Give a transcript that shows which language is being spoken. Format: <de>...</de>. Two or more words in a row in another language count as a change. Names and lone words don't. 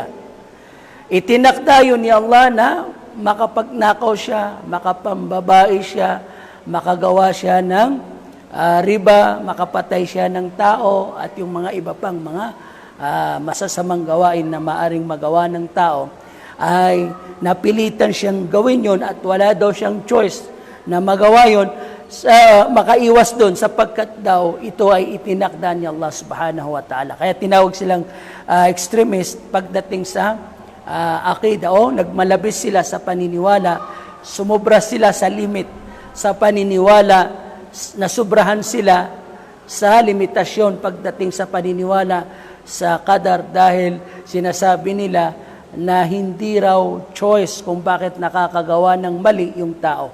<tl>Itinakda yun ni Allah na makapagnakaw siya, makapambabae siya, makagawa siya ng riba, makapatay siya ng tao, at yung mga iba pang mga masasamang gawain na maaring magawa ng tao, ay napilitan siyang gawin yun at wala daw siyang choice na magawa yun, makaiwas doon sapagkat daw ito ay itinakda ni Allah</tl> <ar>سبحانه وتعالى.</ar> <tl>Kaya tinawag silang extremist pagdating sa akida, nagmalabis sila sa paniniwala, sumobra sila sa limit sa paniniwala, nasubrahan sila sa limitasyon pagdating sa paniniwala sa qadar dahil sinasabi nila na hindi raw choice kung bakit nakakagawa ng mali yung tao.</tl>